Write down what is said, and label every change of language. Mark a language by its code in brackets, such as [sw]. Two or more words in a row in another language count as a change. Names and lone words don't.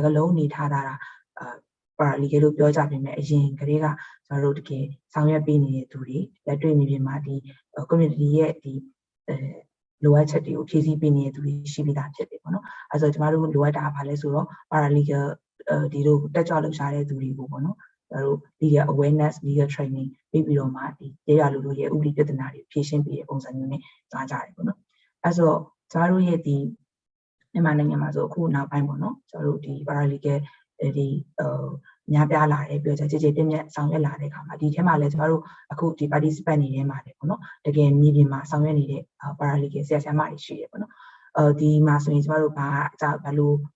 [my] ကားလုံးနေထားတာparalegal လို့ပြောကြပေမဲ့အရင်ကတည်းကကျမတို့တကယ်ဆောင်ရွက်ပေးနေတဲ့သူတွေလက်တွေ့နေပြင်မှာဒီ community ရဲ့ဒီလိုအပ်ချက်တွေကိုဖြည့်ဆည်းပေးနေတဲ့ သူတွေရှိပြီးသားဖြစ်တယ်ပေါ့နော်အဲဆိုတော့ကျမတို့လိုအပ်တာဘာလဲဆိုတော့ paralegal ဒီလိုတက်ကြွလှုပ်ရှားတဲ့သူတွေကိုပေါ့နော်ကျမတို့ legal [en] awareness legal training [my] ပြီးပြီးတော့မှဒီရလူတို့ရဲ့ဥပဒေပြဿနာတွေဖြေရှင်းပေးတဲ့ပုံစံမျိုးနဲ့ကြားကြတယ်ပေါ့နော်အဲဆိုတော့ကျမတို့ရဲ့ဒီမြန်မာနိုင်ငံမှာဆိုအခုနောက်ပိုင်းပေါ့နော်ကျမတို့ဒီ paralegal ဒီများပြားလာတယ်ပြောကြကြည်ပြည့်မြတ်ဆောင်ရွက်လာတဲ့အခါမှာဒီထဲမှာလည်းကျမတို့အခုဒီ participant တွေထဲမှာလည်းပေါ့နော်တကယ်မြေပြင်မှာဆောင်ရွက်နေတဲ့ paralegal ဆရာဆရာမတွေရှိတယ်ပေါ့နော်ဒီမှာဆိုရင်ကျမတို့ဘာလို့